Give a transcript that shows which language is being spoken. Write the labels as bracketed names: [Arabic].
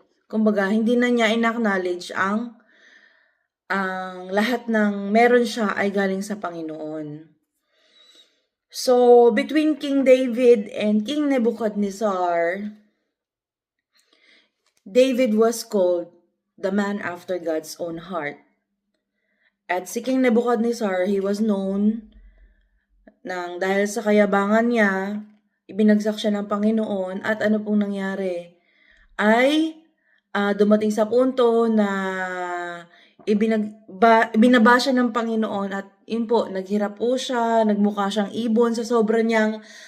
[Filipino] Kumbaga, hindi na niya in-acknowledge ang lahat ng meron siya ay galing sa Panginoon. [English] So, between King David and King Nebuchadnezzar, David was called the man after God's own heart. [Filipino] At si King Nebuchadnezzar, [English] he was known [Filipino] dahil sa kayabangan niya, ibinagsak siya ng Panginoon at ano pong nangyari ay dumating sa punto na ibinaba siya ng Panginoon at yun po, naghirap po siya, nagmukha siyang ibon sa sobra niyang